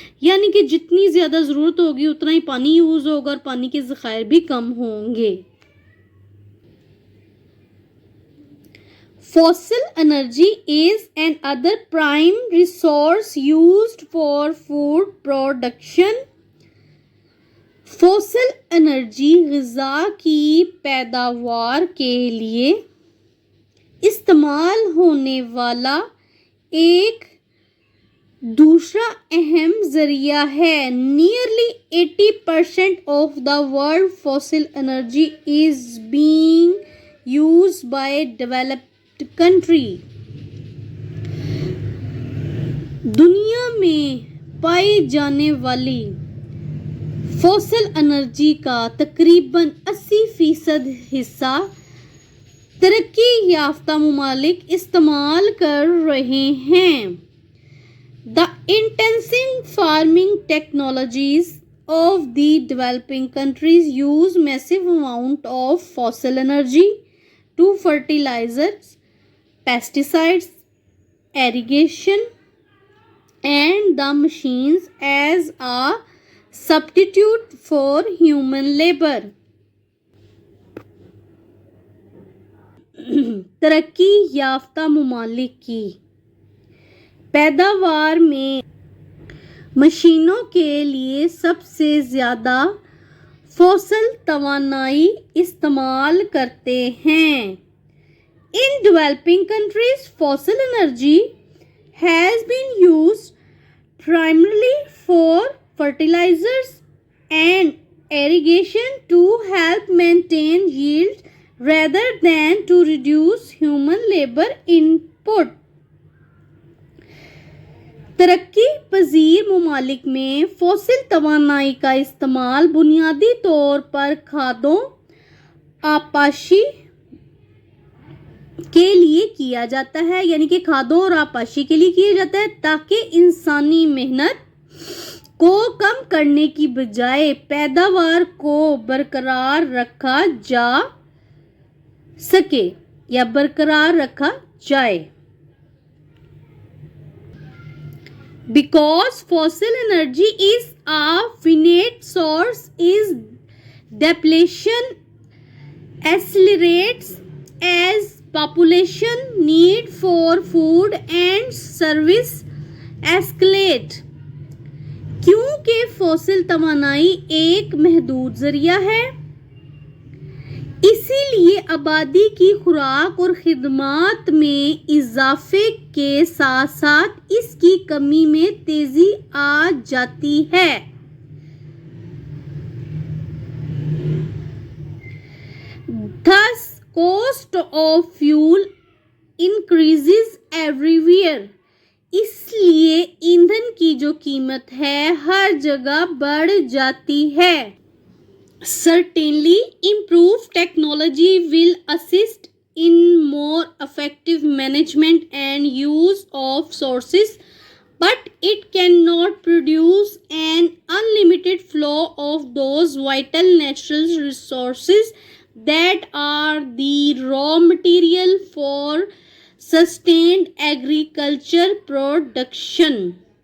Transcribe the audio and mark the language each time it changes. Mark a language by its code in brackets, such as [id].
[ur] یعنی کہ جتنی زیادہ ضرورت ہوگی اتنا ہی پانی یوز ہوگا اور پانی کے ذخائر بھی کم ہوں گے. [en] Fossil energy is another prime resource used for food production. [ur] Fossil energy غذا کی پیداوار کے لیے استعمال ہونے والا ایک دوسرا اہم ذریعہ ہے. [en] Nearly 80% of the world fossil energy is being used by developed country. [ur] دنیا میں پائی جانے والی فوسل انرجی کا تقریباً 80% حصہ ترقی یافتہ ممالک استعمال کر رہے ہیں. [en] The intensive farming technologies of the developing countries use massive amount of fossil energy to fertilizers, pesticides, irrigation, and the machines as a substitute for human labor. [ur] ترقی یافتہ ممالک کی پیداوار میں مشینوں کے لیے سب سے زیادہ فوسل توانائی استعمال کرتے ہیں. [en] In developing countries, fossil energy has been used primarily for fertilizers and irrigation to help maintain yield rather than to reduce human labor input. [ur] ترقی پذیر ممالک میں فوسل توانائی کا استعمال بنیادی طور پر کھادوں آبپاشی کے لیے کیا جاتا ہے، یعنی کہ کھادوں اور آبپاشی کے لیے کیا جاتا ہے تاکہ انسانی محنت کو کم کرنے کی بجائے پیداوار کو برقرار رکھا جا سکے یا برقرار رکھا جائے. [en] Because fossil energy is a finite source, its depletion accelerates as population need for food and service escalate. [ur] کیونکہ فوسل توانائی ایک محدود ذریعہ ہے، اسی لیے آبادی کی خوراک اور خدمات میں اضافے کے ساتھ ساتھ اس کی کمی میں تیزی آ جاتی ہے. [en] Thus, cost of fuel increases everywhere. [ur] اس لیے ایندھن کی جو قیمت ہے ہر جگہ بڑھ جاتی ہے. [en] Certainly, improved technology will assist in more effective management and use of sources, but it cannot produce an unlimited flow of those vital natural resources that are the raw material for sustained agriculture production.